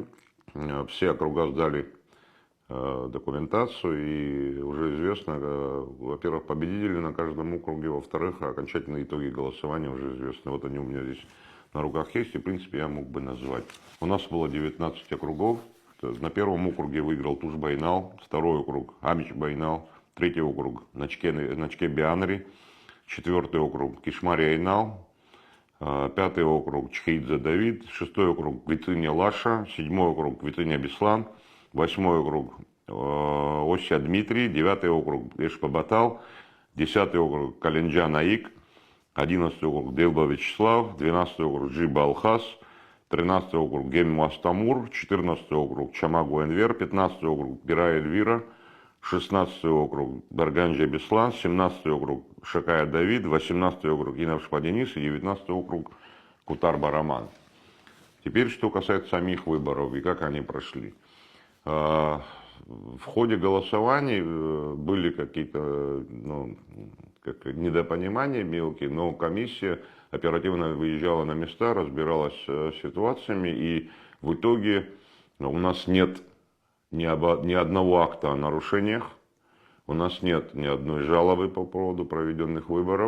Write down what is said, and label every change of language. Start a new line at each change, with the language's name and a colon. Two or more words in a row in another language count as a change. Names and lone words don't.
Russian: Все округа сдали документацию, и уже известно, во-первых, победители на каждом округе, во-вторых, окончательные итоги голосования уже известны. Вот они у меня здесь на руках есть, и, в принципе, я мог бы назвать. У нас было 19 округов. На первом округе выиграл Туш-Байнал, второй округ Амич-Байнал, третий округ Начке-Бианри, четвертый округ Кишмари-Айнал, пятый округ Чхеидзе-Давид, шестой округ Витыня-Лаша, седьмой округ Витыня-Беслан, восьмой округ Ося-Дмитрий, девятый округ Эшпа-Батал, десятый округ Календжан-Аик, 11 округ Делба-Вячеслав, 12 округ Джиба-Алхас, 13 округ Гем-Мастамур, 14 округ Чамагу-Энвер, 15 округ Бира-Эльвира, 16 округ Барганджа-Беслан, 17 округ Шакая-Давид, 18 округ Инавшпа-Денис и 19 округ Кутар-Бараман. Теперь, что касается самих выборов и как они прошли. В ходе голосований были какие-то недопонимания мелкие, но комиссия оперативно выезжала на места, разбиралась с ситуациями, и в итоге у нас нет ни одного акта о нарушениях, у нас нет ни одной жалобы по поводу проведенных выборов.